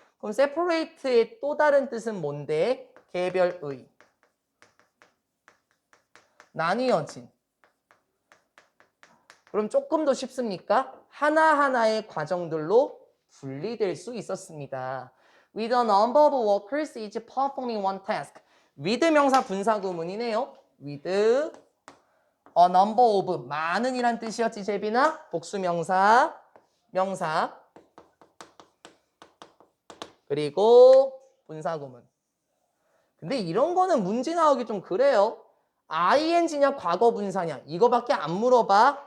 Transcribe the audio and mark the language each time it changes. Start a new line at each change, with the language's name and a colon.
Korean: 그럼 separate의 또 다른 뜻은 뭔데? 개별의. 나뉘어진. 그럼 조금 더 쉽습니까? 하나하나의 과정들로 분리될 수 있었습니다.
English: With a number of workers each performing one task.
Korean: with 명사 분사 구문이네요. with a number of 많은 이란 뜻이었지 제비나? 복수 명사, 명사 그리고 분사 구문. 근데 이런 거는 문제 나오기 좀 그래요. ing냐 과거 분사냐 이거밖에 안 물어봐.